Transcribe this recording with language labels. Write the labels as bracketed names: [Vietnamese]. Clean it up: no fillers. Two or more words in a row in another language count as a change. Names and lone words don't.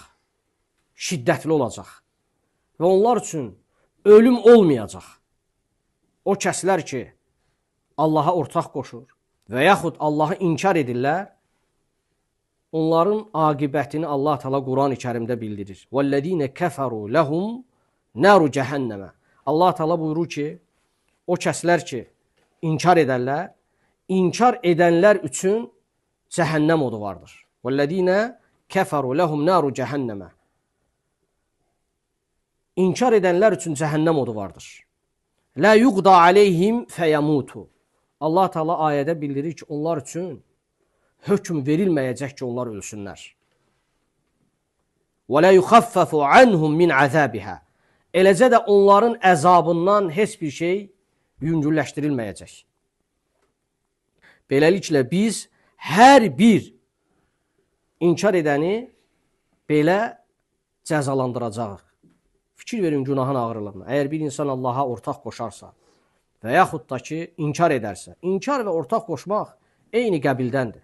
[Azerbaijani] Şiddətli olacaq. Və onlar üçün ölüm olmayacaq. O kəslər ki, Allaha ortaq qoşur və yaxud Allahı inkar edirlər, onların aqibətini Allah Teala Quran-ı Kərimdə bildirir. [Arabic] وَالَّذ۪ينَ كَفَرُوا لَهُمْ نَارُ جَهَنَّمَ. [Azerbaijani] Allah Teala buyurur ki, o kəslər ki, inkar edərlər, inkar edənlər üçün cəhənnəm odu vardır. [Arabic] وَالَّذ۪ينَ كَفَرُوا لَهُمْ نَارُ جَهَنَّمَ. [Azerbaijani] İnkar edənlər üçün cəhənnəm odu vardır. [Arabic] لَا يُقْضَى عَلَيْهِمْ فَيَمُوتُ. [Azerbaijani] Allah Teala ayədə bildirir ki, onlar üçün hökm verilməyəcək ki, onlar ölsünlər. [Arabic] وَلَا يُخَفَّفُ عَنْهُمْ مِنْ عَذَابِهَا. [Azerbaijani] Eləcə də onların əzabından heç bir şey yüngülləşdirilməyəcək. Beləliklə biz hər bir inkar edəni belə cəzalandıracağıq. Fikir verin günahın ağırlığına. Əgər bir insan Allaha ortaq qoşarsa və yaxud da ki, inkar edərsə, inkar və ortaq qoşmaq eyni qəbildəndir.